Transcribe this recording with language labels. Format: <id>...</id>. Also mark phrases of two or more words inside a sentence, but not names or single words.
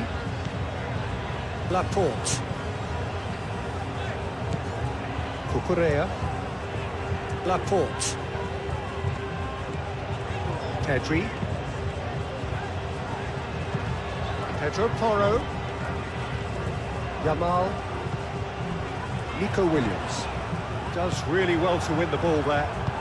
<en>Laporte. Cucurella. Laporte. Pedri. Pedro Porro. Yamal. Nico Williams. Does really well to win the ball there.</en>